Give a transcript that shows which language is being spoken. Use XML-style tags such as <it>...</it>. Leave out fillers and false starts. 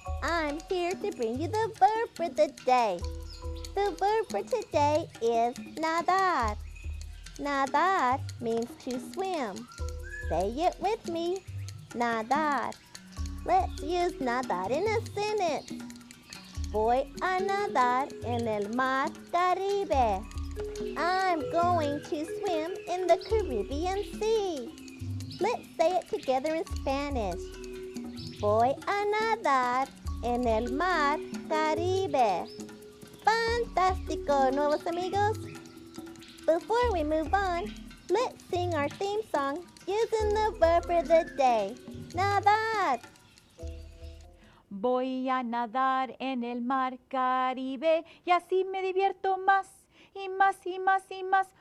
<en>I'm here to bring you the verb for the day. The verb for today is nadar. Nadar means to swim. Say it with me. Nadar. Let's use nadar in a sentence.</en> <es>Voy a nadar en el mar Caribe.</es> <en>I'm going to swim in the Caribbean Sea. Let's say it together in Spanish.</en> <es>Voy a nadar en el mar Caribe. Fantástico, nuevos amigos.</es> <en>Before we move on, let's sing our theme song using the verb for the day.</en> <es>Nadar. Voy a nadar en el mar Caribe y así me divierto más y más y más y más.</es>